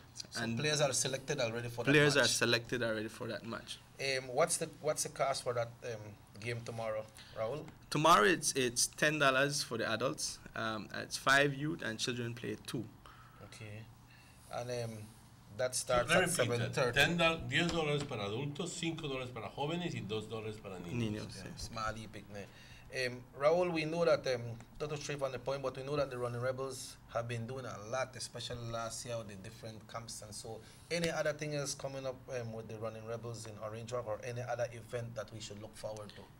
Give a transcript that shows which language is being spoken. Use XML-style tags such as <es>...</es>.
<en>So and players are selected already for that match? Players are selected already for that match. What's the cost for that game tomorrow, Raul? Tomorrow it's $10 for the adults. It's 5 youth and children play 2. Okay. And that starts at 7:30.</en> <es>$10 para adultos, $5 para jóvenes y $2 para niños.</es> <en>Smiley picnic. Raul, we know that not to straight on the point, but we know that the Running Rebels have been doing a lot, especially last year with the different camps and so. Any other thing is coming up with the Running Rebels in Orange Walk, or any other event that we should look forward to?</en>